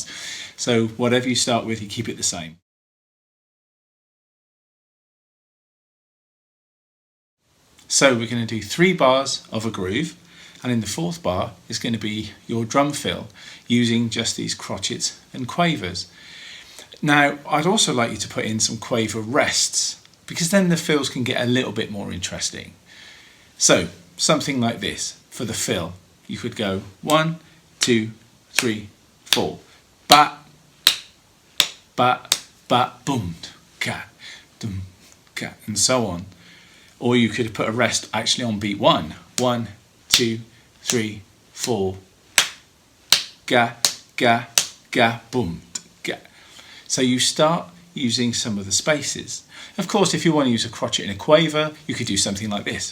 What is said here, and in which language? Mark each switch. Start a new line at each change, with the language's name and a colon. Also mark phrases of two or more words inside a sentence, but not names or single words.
English: So whatever you start with, you keep it the same. So we're going to do 3 bars of a groove, and in the 4th bar is going to be your drum fill using just these crotchets and quavers. Now I'd also like you to put in some quaver rests, because then the fills can get a little bit more interesting. So something like this for the fill. You could go 1, 2, 3, 4. Ba, ba, ba, boom, ka, dum, ka, and so on. Or you could put a rest actually on beat 1. 1, 2, 3, 4. Ga, ga, ga, boom, ga. So you start using some of the spaces. Of course, if you want to use a crotchet and a quaver, you could do something like this.